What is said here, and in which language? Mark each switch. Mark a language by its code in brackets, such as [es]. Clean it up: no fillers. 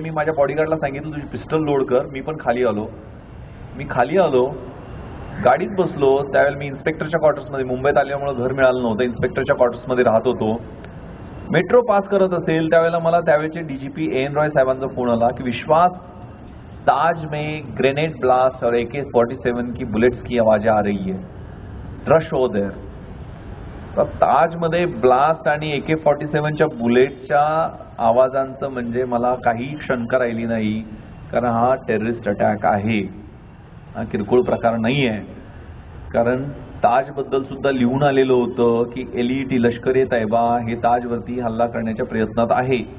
[mr] मी माझ्या बॉडीगार्डला सांगितलं तुझी पिस्टल लोड कर. मी पण खाली आलो, गाडीत बसलो. त्यावेळेला मी इन्स्पेक्टरच्या क्वार्टर्समध्ये, मुंबईत आल्यामुळे घर मिळालं नव्हतं, इन्स्पेक्टरच्या क्वार्टर्समध्ये राहत होतो. मेट्रो पास करत असेल त्यावेळेला मला त्यावेळेचे DGP AN रॉय साहेबांचा फोन आला की विश्वास [hi] ताज में ग्रेनेड ब्लास्ट और AK-47 की बुलेट्स की आवाज़ें आ रही है, [en] Rush हो there. [mr] तर ताजमध्ये ब्लास्ट आणि AK-47च्या बुलेटच्या आवाजांचं म्हणजे मला काही शंका राहिली नाही, कारण हा टेररिस्ट अटॅक आहे, हा किरकोळ प्रकार नाही आहे. कारण ताजबद्दल सुद्धा लिहून आलेलं होतं की LET लष्कर-ए तैयबा हे ताजवरती हल्ला करण्याच्या प्रयत्नात आहे.